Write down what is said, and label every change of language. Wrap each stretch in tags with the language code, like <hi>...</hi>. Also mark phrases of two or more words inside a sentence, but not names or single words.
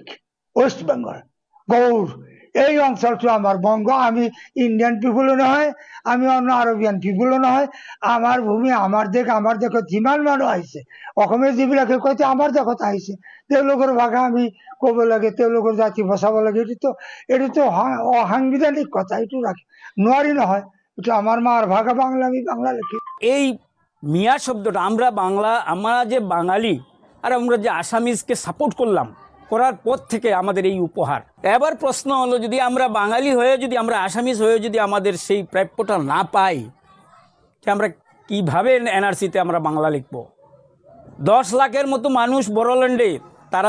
<as>ৱেষ্ট বেংগল গৌড় এই অঞ্চলটো আমাৰ বংগ আমি</as> <en>Indian people</en> <as>নহয় আমি অন্য</as> <en>Arabian people</en> <as>নহয় আমাৰ ভূমি আমাৰ দেশ আমাৰ দেশত যিমান মানুহ আহিছে অসমীয়া যিবিলাকে কয় আমাৰ দেশত আহিছে তেওঁলোকৰ ভাষা আমি ক'ব লাগে তেওঁলোকৰ জাতি বচাব লাগে এইটোতো অসাংবিধানিক কথা এইটো নোৱাৰি নহয় এইটো আমাৰ মাৰ ভাষা বাংলা আমি বাংলা লিখি</as> <bn>এই মিয়া শব্দটা আমরা যে বাঙালি আর আমরা যে আসামিজকে সাপোর্ট করার পর থেকে আমাদের এই উপহার এবার প্রশ্ন হলো যদি আমরা বাঙালি হয়ে যদি আমরা আসামিজ হয়ে যদি আমাদের সেই প্রাপ্যটা না পাই আমরা কিভাবে এনআরসিতে আমরা বাংলা লিখব 10 লাখের মতো মানুষ বড়োল্যান্ডে তারা</bn>